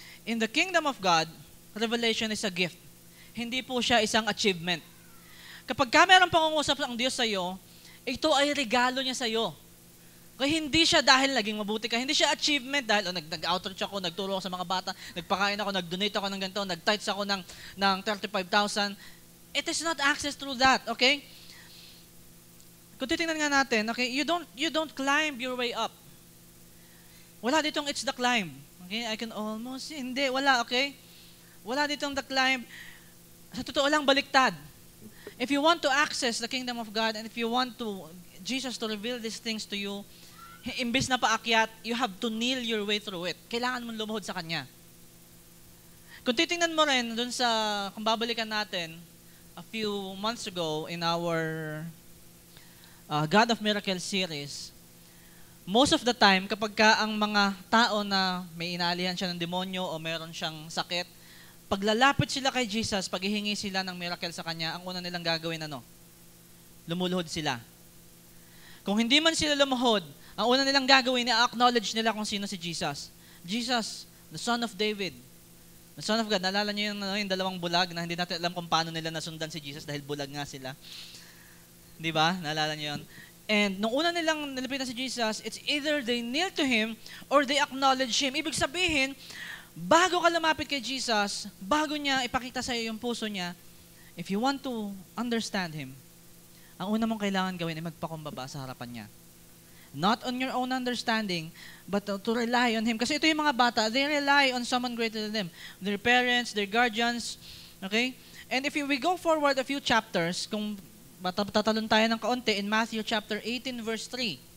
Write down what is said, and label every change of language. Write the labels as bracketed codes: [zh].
[en] In the kingdom of God, revelation is a gift. [tl] Hindi po siya isang achievement. Kapag mayroong pangungusap ang Diyos sa iyo, ito ay regalo niya sa iyo. Kaya hindi siya dahil naging mabuti ka, hindi siya achievement dahil nag-outreach ako, nagturo ako sa mga bata, nagpakain ako, nag-donate ako ng ganito, nag-tithes ako ng 35,000. [en] It is not access through that, okay? [tl] Kung titingnan nga natin, [en] okay, you don't climb your way up. [tl] Wala ditong [en] it's the climb. Okay, I can almost, [tl] hindi, wala, [en] okay? [tl] Wala ditong [en] the climb. [tl] Sa totoo lang, baliktad. [en] If you want to access the kingdom of God and if you want Jesus to reveal these things to you, [tl] imbis na paakyat, [en] you have to kneel your way through it. [tl] Kailangan mong lumuhod sa Kanya. Kung titingnan mo rin, kung babalikan natin, [en] a few months ago in our God of Miracles series, [tl] most of the time, kapag ang mga tao na may inaalihan siya ng demonyo o meron siyang sakit, paglalapit sila kay Jesus, paghihingi sila ng miracle sa Kanya, ang una nilang gagawin lumuluhod sila. Kung hindi man sila lumuhod, ang una nilang gagawin, i-acknowledge nila kung sino si Jesus. [en] Jesus, the Son of David, the Son of God. [tl] Naalala niyo yung dalawang bulag na hindi natin alam kung paano nila nasundan si Jesus dahil bulag nga sila. Di ba? Naalala niyo yun? [en] And [tl] nung una nilang nalapitan si Jesus, [en] it's either they kneel to Him or they acknowledge Him. [tl] Ibig sabihin, bago ka lumapit kay Jesus, bago niya ipakita sa iyo yung puso niya, [en] if you want to understand Him, [tl] ang una mong kailangan gawin ay magpakumbaba sa harapan niya. [en] Not on your own understanding, but to rely on Him. [tl] Kasi ito yung mga bata, [en] they rely on someone greater than them. Their parents, their guardians, okay? And if we go forward a few chapters, [tl] kung tatalon tayo ng kaunti [en] in Matthew chapter 18 verse 3.